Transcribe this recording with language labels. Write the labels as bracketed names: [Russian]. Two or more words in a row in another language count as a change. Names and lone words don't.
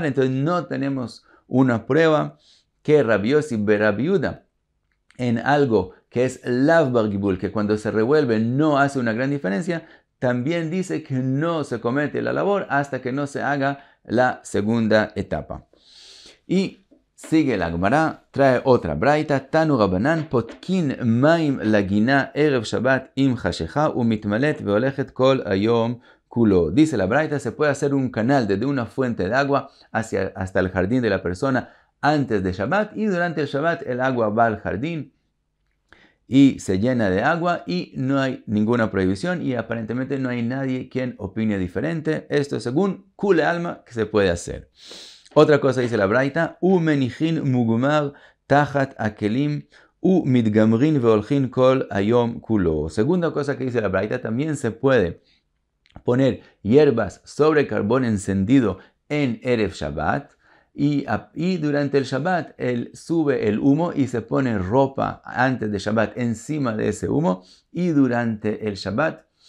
[Spanish] Entonces no tenemos una prueba que Rabbi Yossi be Rabbi Yehuda en algo que es [Aramaic] לאו בר גיבול, [Spanish] que cuando se revuelve no hace una gran diferencia, también dice que no se comete la labor hasta que no se haga la segunda etapa. Y sigue la Gemara, trae otra braita, [Hebrew] תנו רבנן פותקין מים לגינה ערב שבת עם חשכה ומתמלאת והולכת כל היום כולו. [Spanish] Dice la braita, se puede hacer un canal desde una fuente de agua hasta el jardín de la persona antes de Shabbat, y durante el Shabbat el agua va al jardín y se llena de agua y no hay ninguna prohibición y aparentemente no hay nadie quien opine diferente. Esto según [Aramaic] כולי עלמא [Spanish] que se puede hacer. Otra cosa dice la braita, [Hebrew] ומניחין מוגמר תחת הכלים ומתגמרין והולכין כל היום כולו. [Spanish] Segunda cosa que dice la braita, también se puede poner hierbas sobre carbón encendido en Erev Shabbat y durante el Shabbat sube el humo y se pone ropa antes de Shabbat encima de ese humo y durante el Shabbat